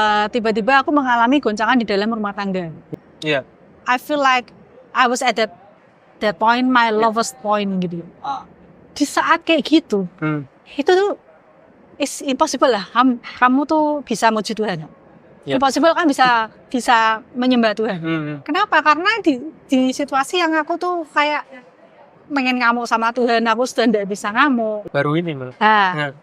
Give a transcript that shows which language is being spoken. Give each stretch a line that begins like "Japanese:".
Indonesian: Tiba-tiba aku mengalami goncangan di dalam rumah tangga. Iya.
English: I feel like I was at that point, my lowest point gitu.
Indonesian: Di saat kayak gitu, itu tuh
English: it's impossible
Indonesian: lah. Kamu tuh bisa muji Tuhan. Impossible kan bisa menyembah Tuhan. Kenapa? Karena di situasi yang aku tuh kayak pengen ngamuk sama Tuhan, aku sudah tidak bisa ngamuk. Baru ini malah.